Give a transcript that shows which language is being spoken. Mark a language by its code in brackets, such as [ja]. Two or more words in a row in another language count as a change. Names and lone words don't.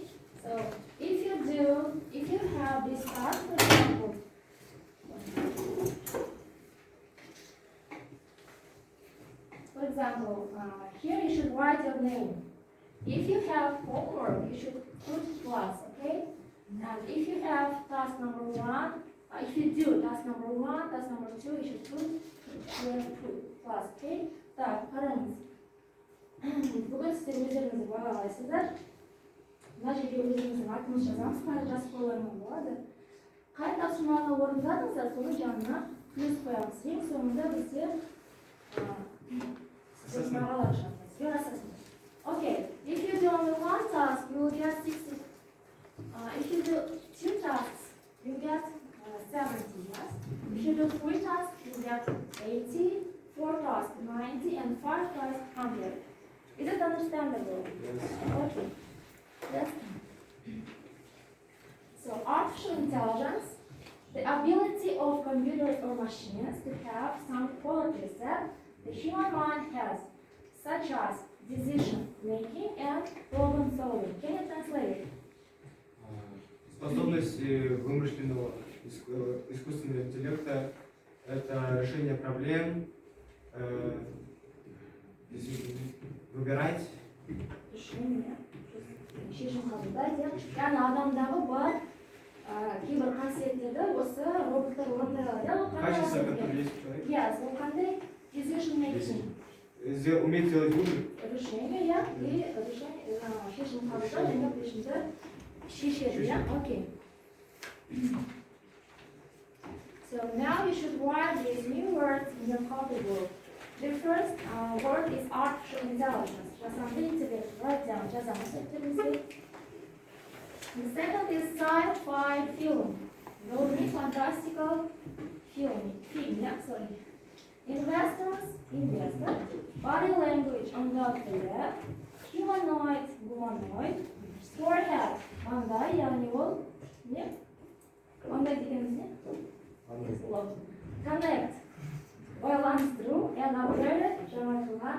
[en] So if you have this task, for example, here you should write your name. If you have homework, you should put plus, okay? And if you have task number 1, if you do task number 1, task number 2, you should put plus, okay? [kk] Так, қараңыз. Бүгін сіздер өздеріңізді бағалайсыздар. Мына жерге өзіңіздің атыңызды жазамыз, қай жазып қоюларыңыз болады. Қай тапсырманы орындадыңыздар, соның жанына плюс қоямыз. Ең соңында бізде бағалар шығамыз. [en] Your assessment. Okay, if you do only one task, you will get 60. If you do 2 tasks, you get 70, yes? If you do 3 tasks, you get 80, 4 tasks 90, and 5 tasks 100. Is it understandable? Yes. Okay. Yes. So artificial intelligence, the ability of computers or machines to have some qualities that the human mind has, such as decision making and problem solving. Can you translate it? [ru] Способность вымышленного искусственного интеллекта – это решение проблем, выбирать. [kk] Шешім қабылдайды. Яғни адамдағы бар кейбір қасиеттерді осы роботтар орындай алады. [ru] Качество, которое есть у человека. [en] Yes, [kk] ол қандай [en] decision making. [ru] Уметь делать выбор. Решение, я, и [kk] шешім қабылдау және шешімді шешеді, [en] yeah? Okay. So now you should write these new words in your copybook. The first word is artificial intelligence. Write down. The second is sci-fi film. Fantastical film. Yeah, sorry. Investors, investor. Body language, undoubtedly. Humanoid. Forehead, [kk] маңдай, яғни ол не? Маңдай дегеніміз не? [en] Connect, байланыстыру, and upgrade, [kk] жаңартылған.